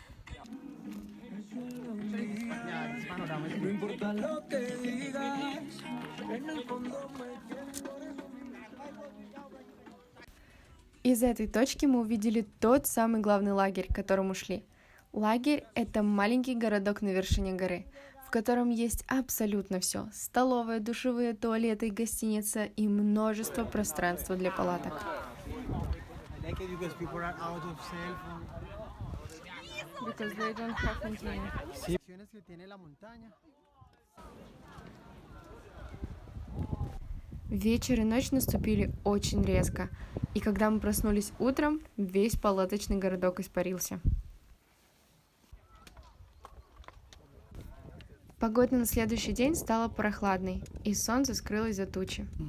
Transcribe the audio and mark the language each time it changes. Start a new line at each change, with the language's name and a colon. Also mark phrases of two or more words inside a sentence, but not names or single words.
Russian: Из этой точки мы увидели тот самый главный лагерь, к которому шли. Лагерь – это маленький городок на вершине горы, в котором есть абсолютно все. Столовая, душевые, туалеты, гостиница и множество пространства для палаток.
English: I like it because people are out of cell phone. Because they don't have internet.
Spanish: Sí. Que tiene la montaña.
Russian: Вечер и ночь наступили очень резко, и когда мы проснулись утром, весь палаточный городок испарился. Погода на следующий день стала прохладной, и солнце скрылось за тучи.